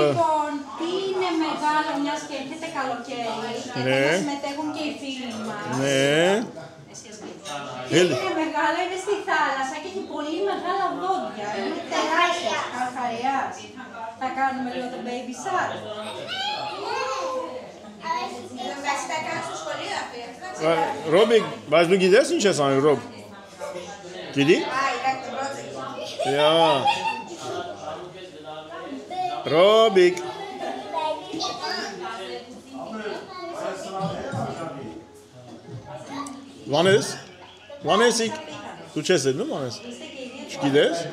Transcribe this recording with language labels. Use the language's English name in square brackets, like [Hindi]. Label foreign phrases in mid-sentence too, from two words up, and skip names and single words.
[Greek] Tiene megalo, unas que te caloquei. Ναι. Συμμετέχουν και οι φίλοι μας. Ναι. Είναι μεγάλο, είναι στη θάλασσα και έχει πολύ μεγάλα δόντια. Είναι τεράστια, καρχαριάς. Θα κάνουμε λίγο το [English] baby shark. [Armenian] Ռոբիկ, բայց դու գիտես ինչ ես անում, Ռոբ։ Գիտի։ Յա։ Ռոբիկ։ Վանես։ Վանեսիկ։ Դու չես ելնում Վանես։ Չգիտես։